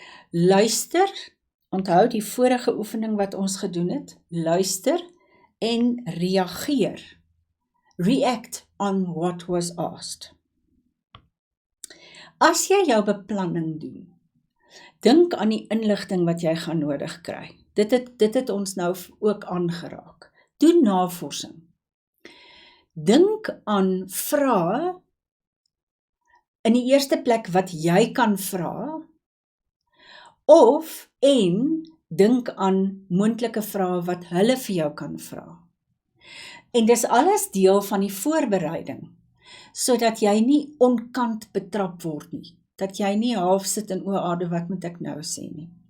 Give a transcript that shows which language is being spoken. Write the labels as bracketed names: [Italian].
[Afrikaans] Luister, onthou die vorige oefening wat ons gedoen het, luister en reageer. [English] React on what was asked. [Afrikaans] As jy jou beplanning doen, dink aan die inligting wat jy gaan nodig kry. Dit het ons nou ook aangeraak. Doen navorsing. Dink aan vrae, in die eerste plek wat jy kan vra, en dink aan moontlike vrae wat hulle vir jou kan vra. En dis alles deel van die voorbereiding, sodat jy nie onkant betrap word nie, dat jy nie half sit in oorade wat moet ek nou sê nie.